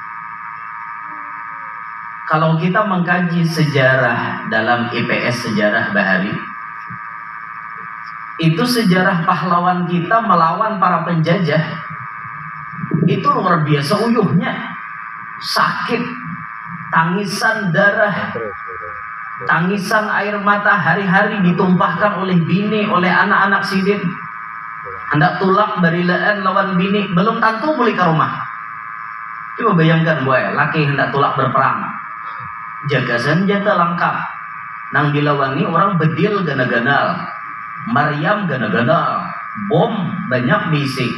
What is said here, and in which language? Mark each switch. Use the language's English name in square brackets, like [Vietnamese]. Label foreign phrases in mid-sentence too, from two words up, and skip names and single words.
[Banjar] Kalau kita mengkaji sejarah dalam IPS sejarah bahari, itu sejarah pahlawan kita melawan para penjajah, itu luar biasa uyuhnya. Sakit, tangisan darah, tangisan air mata hari-hari ditumpahkan oleh bini, oleh anak-anak sidin. Hendak tulak barilaan lawan bini, belum tentu balik ke rumah. Coba bayangkan boy, laki hendak tulak berperang, jaga senjata lengkap, nang dilawani orang bedil gana-ganal, Maryam gana-ganal, bom banyak diisi.